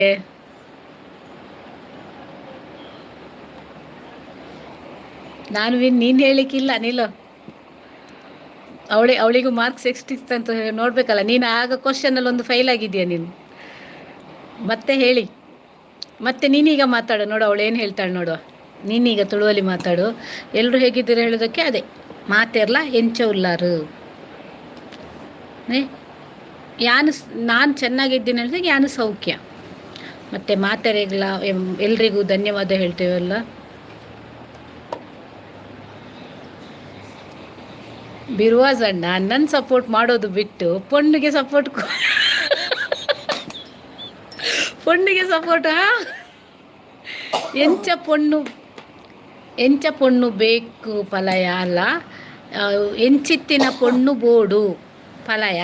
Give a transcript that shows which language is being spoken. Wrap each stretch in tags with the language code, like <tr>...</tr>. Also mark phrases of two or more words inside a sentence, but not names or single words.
<kn>ನಾನು ನೀನು ಹೇಳಿಕ್ಕಿಲ್ಲ ನಿಲ್ಲೋ. ಅವಳಿಗೂ ಮಾರ್ಕ್ಸ್ ಎಷ್ಟಿತ್ತಂತ ನೋಡಬೇಕಲ್ಲ. ನೀನು ಆಗ ಕ್ವಶನಲ್ಲಿ ಒಂದು ಫೈಲ್ ಆಗಿದೆಯಾ ನೀನು. ಮತ್ತೆ ಹೇಳಿ, ಮತ್ತೆ ನೀನೀಗ ಮಾತಾಡು ನೋಡು, ಅವಳು ಏನು ಹೇಳ್ತಾಳೆ ನೋಡುವ. ನೀನೀಗ ತುಳುವಲ್ಲಿ ಮಾತಾಡು. ಎಲ್ಲರೂ ಹೇಗಿದ್ದೀರ ಹೇಳೋದಕ್ಕೆ ಅದೇ</kn> <tcy>ಮಾತೆರ್ಲ ಎಂಚ ಉಲ್ಲಾರು.</tcy> <kn>ಯಾನು ನಾನು ಚೆನ್ನಾಗಿದ್ದೀನಿ ಹೇಳಿದಾಗ</kn> <tcy>ಯಾನು ಸೌಖ್ಯ.</tcy> <kn>ಮತ್ತು ಮಾತೆರೆಗ್ಲ ಎಲ್ರಿಗೂ ಧನ್ಯವಾದ ಹೇಳ್ತೇವಲ್ಲ. ಬಿರುವಾಜ್ ಅಣ್ಣ ನನ್ನ ಸಪೋರ್ಟ್ ಮಾಡೋದು ಬಿಟ್ಟು</kn> <tcy>ಪೊಣ್ಣಿಗೆ ಸಪೋರ್ಟ್ ಪೊಣ್ಣಿಗೆ ಸಪೋರ್ಟ್ ಎಂಚ ಪೊಣ್ಣು ಬೇಕು ಪಲಯ ಅಲ್ಲ, ಎಂಚಿತ್ತಿನ ಪೊಣ್ಣು ಬೋಡು ಪಲಯ.</tcy>